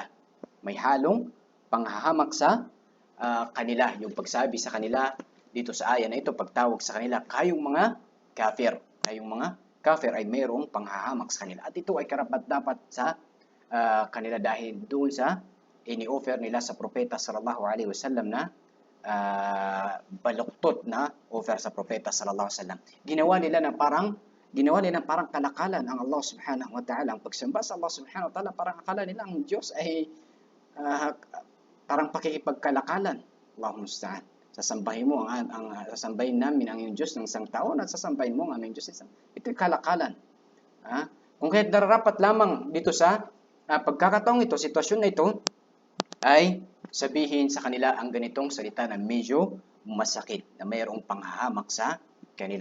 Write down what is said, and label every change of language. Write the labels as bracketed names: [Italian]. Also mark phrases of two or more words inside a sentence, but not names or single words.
[Filipino] May halong panghahamak sa kanila. Yung pagsabi sa kanila dito sa aya na ito, pagtawag sa kanila, kayong mga kafir. Kayong mga kafir ay mayroong panghahamak sa kanila. At ito ay karapat-dapat sa kanila dahil doon sa ini-offer nila sa propeta [Arabic] صلى الله عليه وسلم [Filipino] na baluktot na offer sa propeta [Arabic] صلى الله عليه وسلم. [Filipino] Ginawa nila parang kalakalan ang Allah [Arabic] سبحانه وتعالى. [Filipino] Ang pagsamba sa Allah [Arabic] سبحانه وتعالى, [Filipino] parang akala nila ang Diyos ay parang pakikipagkalakalan. [Arabic] اللهم المستعان. [Filipino] Sasambahin namin ang iyong Diyos ng isang taon at sasambahin mo ang aming Diyos isang. Ito'y kalakalan. Kung kahit nararapat lamang dito sa pagkakataong ito, sitwasyon na ito, ay sabihin sa kanila ang ganitong salita na medyo masakit, na mayroong panghahamak sa kanila.